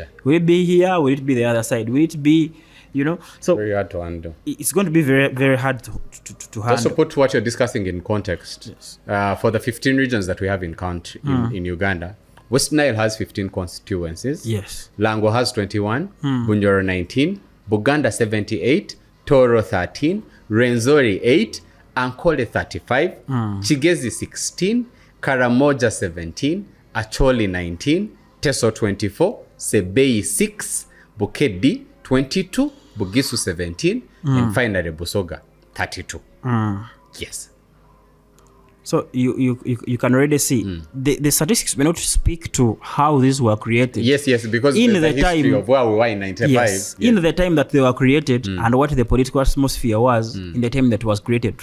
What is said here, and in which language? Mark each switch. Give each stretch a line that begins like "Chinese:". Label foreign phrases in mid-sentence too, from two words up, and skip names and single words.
English: Will it be here? Will it be the other side? Will it be, So Very hard to undo. it's going to be very, very hard to handle. Also put what you're discussing in context. Yes. For the 15 regions that we have in country in Uganda, West Nile has 15 constituencies. Yes. Lango has 21, Bunyoro 19, Buganda 78, Toro 13, Renzori 8, Ankole 35, Chigezi 16, Karamoja 17, Acholi 19, Teso 24, Sebei 6, Bukedi 22, Bugisu 17, and finally Busoga 32. Yes. So you can already see the statistics may not speak to how these were created. Yes, because In the the history time- of where we were in 95. Yes, in the time that they were created and what the political atmosphere was in the time that was created.